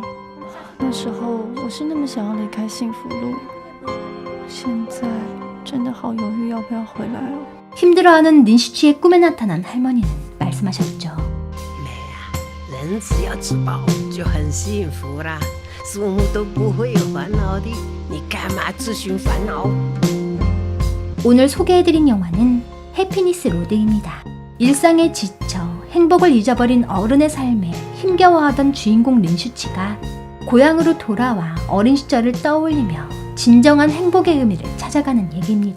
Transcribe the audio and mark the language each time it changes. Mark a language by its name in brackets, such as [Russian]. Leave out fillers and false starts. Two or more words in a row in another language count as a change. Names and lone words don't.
[Chinese] 那时候我是那么想要离开幸福路，现在真的好犹豫要不要回来哦。 [Korean] 힘들어하는 린슈치의 꿈에 나타난 할머니는 말씀하셨죠. [Chinese] 妹啊，人只要吃饱就很幸福啦，父母都不会有烦恼的，你干嘛自寻烦恼？ [Korean] 오늘 소개해드린 영화는 해피니스 로드입니다. 일상에 지쳐 행복을 잊어버린 어른의 삶에 힘겨워하던 주인공 린슈치가 고향으로 돌아와 어린 시절을 떠올리며 진정한 행복의 의미를 찾아가는 얘기입니다.